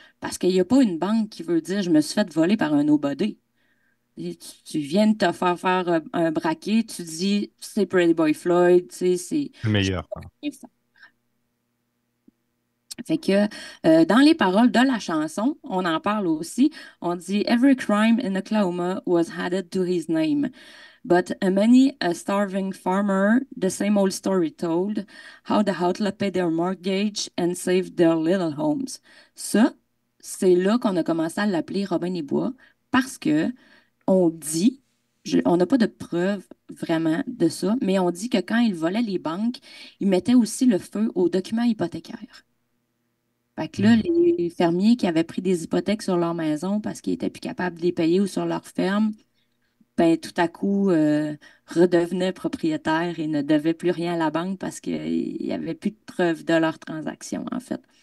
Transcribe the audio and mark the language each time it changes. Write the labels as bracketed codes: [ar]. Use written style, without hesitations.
[fr] Parce qu'il n'y a pas une banque qui veut dire je me suis fait voler par un nobody. Et tu viens de te faire faire un braquet, tu dis c'est Pretty Boy Floyd, tu sais, c'est. Le meilleur, quoi. Fait que dans les paroles de la chanson, on en parle aussi. On dit [en] Every crime in Oklahoma was added to his name. But many a starving farmer, the same old story told, how the outlaw paid their mortgage and saved their little homes. [fr] Ça, c'est là qu'on a commencé à l'appeler Robin des Bois parce que on dit, on n'a pas de preuves vraiment de ça, mais on dit que quand il volait les banques, il mettait aussi le feu aux documents hypothécaires. Fait que là, les fermiers qui avaient pris des hypothèques sur leur maison parce qu'ils étaient plus capables de les payer ou sur leur ferme, ben, tout à coup, redevenaient propriétaires et ne devaient plus rien à la banque parce qu'il n'y avait plus de preuves de leurs transactions, en fait.